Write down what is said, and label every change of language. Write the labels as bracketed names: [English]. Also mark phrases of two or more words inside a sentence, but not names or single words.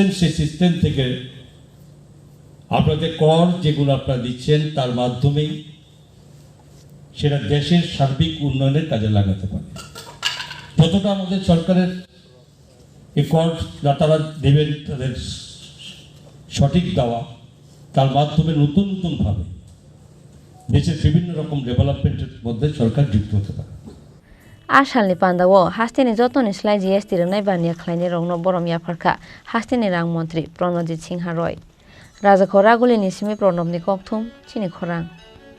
[Bangla] সেই সিস্টেম থেকে আপনাদের কর যেগুলো আপনারা দিচ্ছেন তার মাধ্যমেই সেটা দেশের সার্বিক উন্নয়নের কাজে লাগাতে পারে যতটা আমাদের সরকারের এই কর তারা দেবেন তাদের সঠিক দেওয়া তার মাধ্যমে নতুনভাবে দেশের বিভিন্ন রকম ডেভেলপমেন্টের মধ্যে সরকার যুক্ত হতে পারে [Kok Borok] Asalni Pandawo Haste ni jotoni slai GST rnai bania khlainai rokno borom yafarkha Haste ni rang Mantri Pranojit Singh roi Raja Khoraguli ni simi pronobni kokthum Chini Khorang